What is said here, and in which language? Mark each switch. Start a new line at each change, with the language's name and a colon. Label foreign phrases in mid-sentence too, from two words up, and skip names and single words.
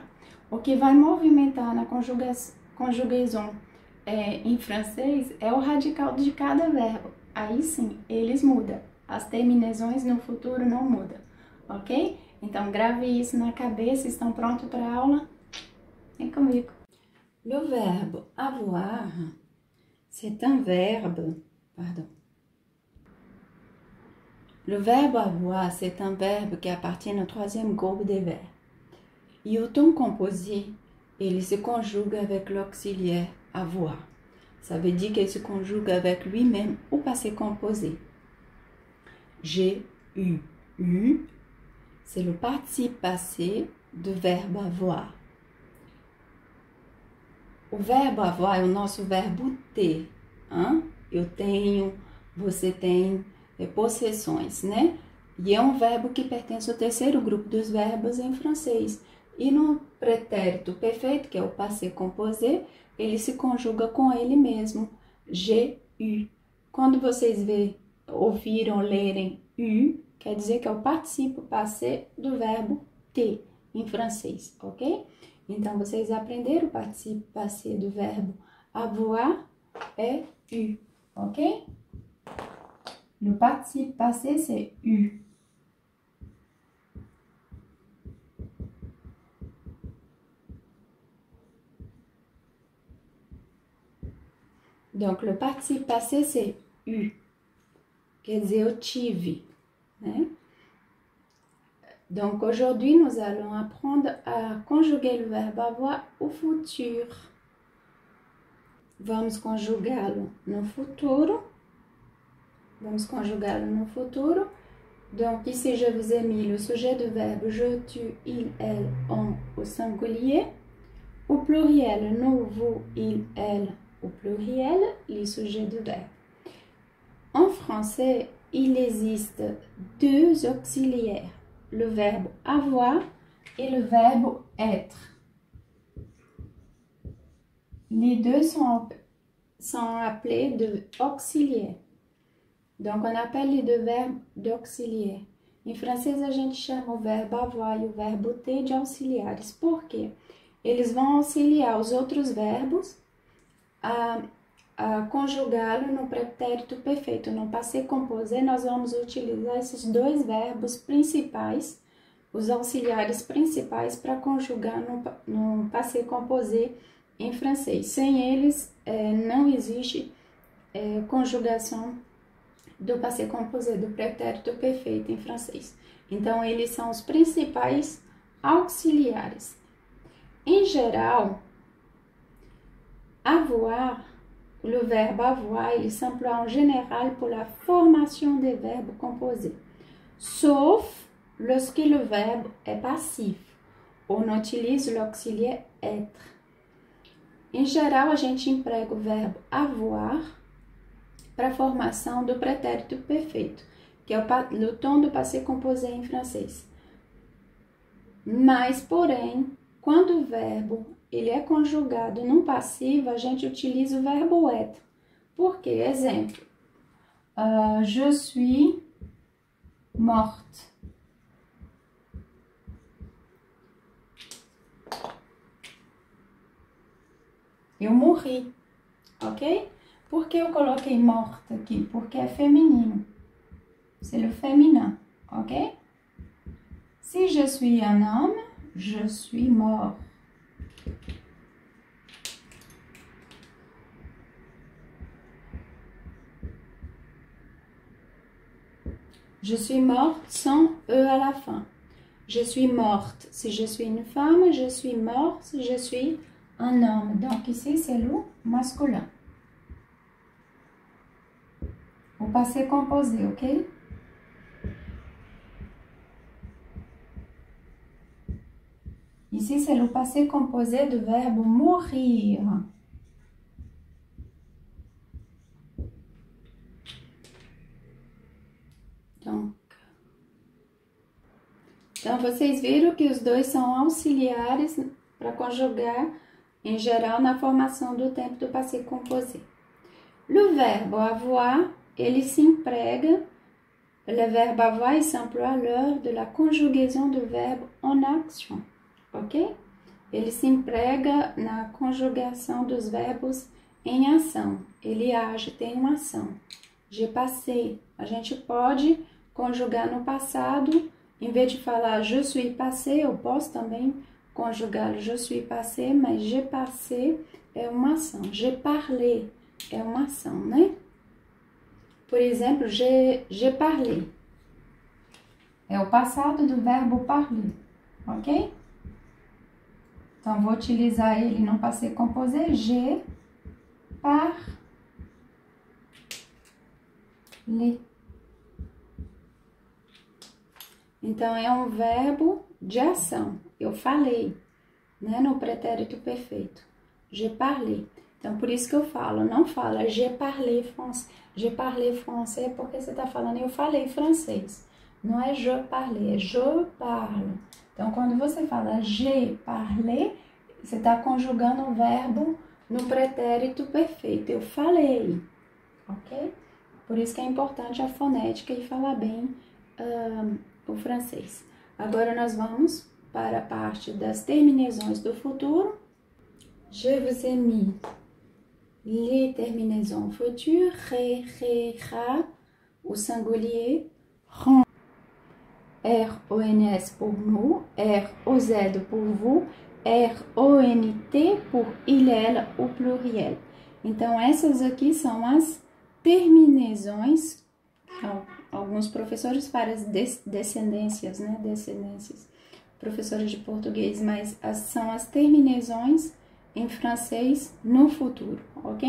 Portuguese: O que vai movimentar na conjugação em francês é o radical de cada verbo. Aí sim, eles mudam. As terminaisões no futuro não mudam, ok? Então, grave isso na cabeça. Estão prontos para a aula? Vem comigo.
French: Le verbe avoir, c'est un verbe... Pardon. Le verbe avoir, c'est un verbe qui appartient au troisième groupe des verbes. Et au ton composé, il se conjugue avec l'auxiliaire avoir. Ça veut dire qu'il se conjugue avec lui-même au passé composé. J'ai eu. C'est le participe passé do verbe avoir.
Portuguese: O verbo avoir é o nosso verbo ter. Eu tenho, você tem... possessões, né? E é um verbo que pertence ao terceiro grupo dos verbos em francês. E no pretérito perfeito, que é o
French: passé composé,
Portuguese: ele se conjuga com ele mesmo. J'ai eu. Quando vocês ouviram lerem eu, quer dizer que é o
French: participo passé
Portuguese: do verbo ter em francês, ok? Então, vocês aprenderam o
French: participo passé
Portuguese: do verbo avoir é eu, ok?
French: Le participe passé, c'est eu. Donc, le participe passé, c'est eu.
Portuguese: Quer dizer, eu tive, né?
French: Donc, aujourd'hui, nous allons apprendre à conjuguer le verbe avoir au futur.
Portuguese: Vamos conjugá-lo no futuro. Vamos conjugá-lo no futuro.
French: Donc, ici, je vous ai mis le sujet du verbe je, tu, il, elle, on au singulier. Au pluriel, nous, vous, il, elle au pluriel, les sujets du verbe. En français, il existe deux auxiliaires, le verbe avoir et le verbe être. Les deux sont appelés de auxiliaires. Donc, on appelle les deux verbes d'auxiliaire.
Portuguese: Em francês, a gente chama o verbo avoir e o verbo ter de auxiliares. Por quê? Eles vão auxiliar os outros verbos a conjugá-lo no pretérito perfeito. No
French: passé composé,
Portuguese: nós vamos utilizar esses dois verbos principais, os auxiliares principais, para conjugar no
French: passé composé
Portuguese: em francês. Sem eles, não existe conjugação do
French: passé composé,
Portuguese: do pretérito perfeito em francês. Então, eles são os principais auxiliares. Em geral,
French: avoir, le verbe avoir, il s'emploie en général pour la formation des verbes composés, sauf lorsque le verbe est passif. On utilise l'auxiliaire être.
Portuguese: Em geral, a gente emprega o verbo avoir para a formação do pretérito perfeito, que é o tom do
French: passé composé
Portuguese: em francês. Mas, porém, quando o verbo ele é conjugado num passivo, a gente utiliza o verbo être. Por quê? Exemplo,
French: je suis morte.
Portuguese: Eu morri, ok? Por que eu coloquei morte aqui? Porque é feminino.
French: C'est le féminin, ok? Si je suis un homme, je suis mort. Je suis morte sans E à la fin. Je suis morte si je suis une femme, je suis mort si je suis un homme. Donc ici, c'est le masculin. O passé composé, ok? Ici, c'est le passé composé du verbe mourir.
Portuguese: Então, vocês viram que os dois são auxiliares para conjugar, em geral, na formação do tempo do
French: passé composé. Le verbe avoir,
Portuguese: ele se emprega,
French: le verbe avoir, il s'emploie lors de la conjugaison du verbe en action, ok?
Portuguese: Ele se emprega na conjugação dos verbos em ação. Ele age, tem uma ação.
French: J'ai passé,
Portuguese: a gente pode conjugar no passado. Em vez de falar
French: je suis passé,
Portuguese: eu posso também conjugar
French: je suis passé,
Portuguese: mas
French: j'ai passé
Portuguese: é uma ação.
French: J'ai parlé
Portuguese: é uma ação, né? Por exemplo,
French: j'ai parlé.
Portuguese: É o passado do verbo parler, ok? Então, vou utilizar ele no
French: passé composé. J'ai parlé.
Portuguese: Então, é um verbo de ação. Eu falei, né? No pretérito perfeito.
French: J'ai parlé.
Portuguese: Então, por isso que eu falo, não fala
French: j'ai parlé français. J'ai parlé français
Portuguese: porque você está falando eu falei francês. Não é
French: je parlé,
Portuguese: é
French: je parle.
Portuguese: Então, quando você fala
French: j'ai parlé,
Portuguese: você está conjugando o verbo no pretérito perfeito. Eu falei, ok? Por isso que é importante a fonética e falar bem o francês. Agora nós vamos para a parte das terminaisons do futuro.
French: Je vous ai mis les terminaisons futures, ra, o singulier, ron, R-O-N-S pour nous, R-O-Z pour vous, R-O-N-T pour il, elle, o pluriel.
Portuguese: Então, essas aqui são as terminaisons. Alguns professores fazem descendências, né? Descendências, professores de português, mas são as terminaisons em francês no futuro, ok?